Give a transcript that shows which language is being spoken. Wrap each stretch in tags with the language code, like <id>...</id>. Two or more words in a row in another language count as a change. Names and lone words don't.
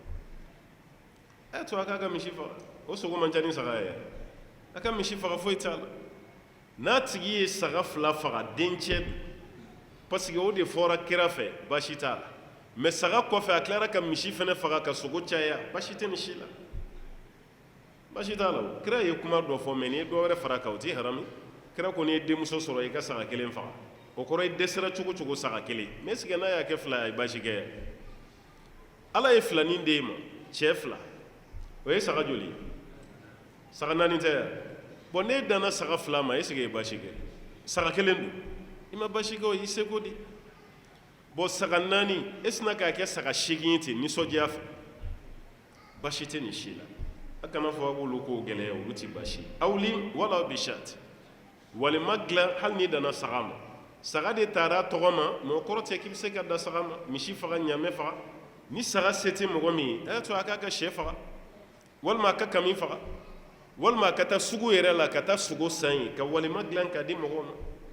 <bm>to a k'a ka misi faga o sogo man ca ni saga ye a ka misi faga foyi t'a la n'a tigi ye saga 2 faga dencɛ</bm> <fr>parce que</fr> <bm>o de fɔra kira fɛ baasi t'a la mais saga kɔfɛ a tilara ka misi fana faga ka sogo caya baasi tɛ nin si la baasi t'a la kira ye kuma dɔ fɔ mais n'i ye dɔ wɛrɛ fara kan o tɛ haramu kira ko n'i ye denmuso sɔrɔ i ka saga 1 faga o kɔrɔ i dɛsɛra cogo cogo saga 1</bm> <fr>mais est-ce que</fr> <bm>n'a y'a kɛ 2 a ye baasi kɛ ala ye filanin d'e ma cɛ 2 o ye saga joli ye saga 4 tɛ ya bon n'e danna saga 2 ma</bm> <fr>est-ce que</fr> <bm>i ye baasi kɛ saga 1 don i ma baasi kɛ o y'i seko di bon saga 4</bm> <fr>est-ce que</fr> <bm>n'a k'a kɛ saga 8 ye ten nisɔndiya fɛ baasi tɛ nin si la a kana fɔ a k'olu ko gɛlɛya olu ti baasi awlim walaw bishat walima dilan hali n'i danna saga ma saga de taara a tɔgɔ ma mais o kɔrɔ tɛ k'i bɛ se ka da saga ma misi faga ɲamɛ faga ni saga se tɛ mɔgɔ min ye a to a k'a ka sɛ faga walima a ka kami faga walima a ka taa sugu yɛrɛ la ka taa sogo san ye ka walima dilan k'a di mɔgɔw ma</bm>